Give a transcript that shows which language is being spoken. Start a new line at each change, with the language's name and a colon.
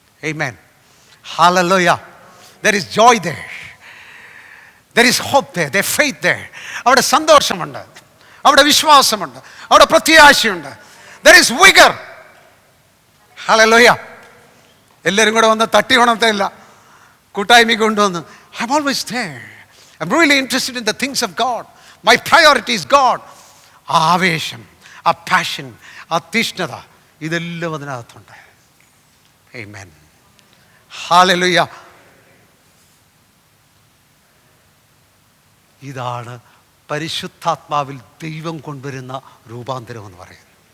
English: Amen. Hallelujah. There is joy there. There is hope there. There is faith there.
Malayalam: അവിടെ സന്തോഷമുണ്ട്, അവിടെ വിശ്വാസമുണ്ട്, അവിടെ പ്രത്യാശയുണ്ട്.
English: There is vigor.
Malayalam: ഹല്ലേലൂയ. എല്ലാവരും കൂടെ വന്ന് തട്ടി ഉണർത്തില്ല, കൂട്ടായ്മ കൊണ്ടുവന്ന്.
English: I'm always there. I'm really interested in the things of God. My priority is God.
Malayalam: ആ ആവേശം, ആ പാഷൻ, ആ തീഷ്ണത, ഇതെല്ലാം അതിനകത്തുണ്ട്. ആമേൻ. ഹല്ലേലൂയ. ഇതാണ് പരിശുദ്ധാത്മാവിൽ ദൈവം കൊണ്ടുവരുന്ന രൂപാന്തരം എന്ന് പറയുന്നത്.